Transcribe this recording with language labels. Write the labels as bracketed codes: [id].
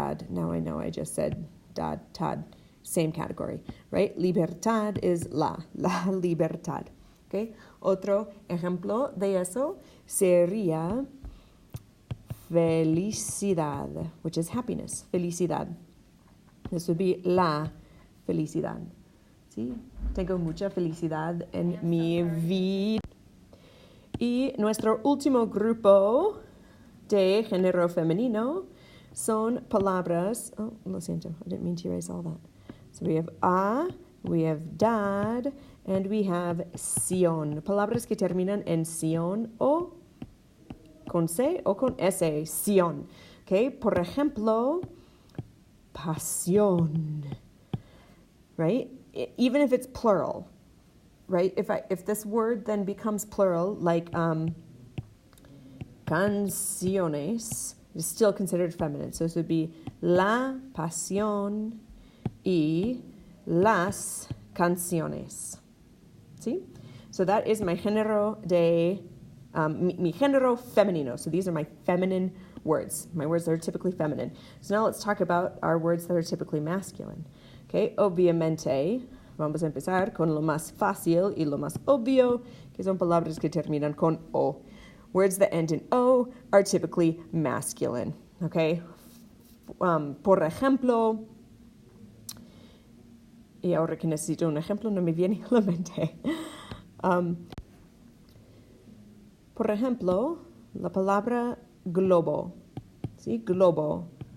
[en] Now I know I just said dad, tad, same category, right? Libertad is la libertad. Okay? [es] Otro ejemplo de eso sería felicidad, [en] which is happiness, [es] felicidad. [en] This would be la felicidad. ¿Sí? [es] Tengo mucha felicidad en mi vida. Y nuestro último grupo de género femenino son palabras. [en] Oh, [es] lo siento, [en] I didn't mean to erase all that. So we have a, we have dad, and we have sion. [es] Palabras que terminan en sion o con C o con S. Sion. Okay, por ejemplo, pasión. [en] Right? Even if it's plural. Right? If this word then becomes plural, like canciones, is still considered feminine. So this would be [es] la pasión y las canciones. [en] See? So that is my [es] género de, mi género femenino. [en] So these are my feminine words, my words that are typically feminine. So now let's talk about our words that are typically masculine. [es] Okay, obviamente, vamos a empezar con lo más fácil y lo más obvio, que son palabras que terminan con O. [en] Words that end in O are typically masculine. [es] Okay, por ejemplo, y ahora que necesito un ejemplo no me viene a la mente. Por ejemplo, la palabra globo. ¿Sí? Globo.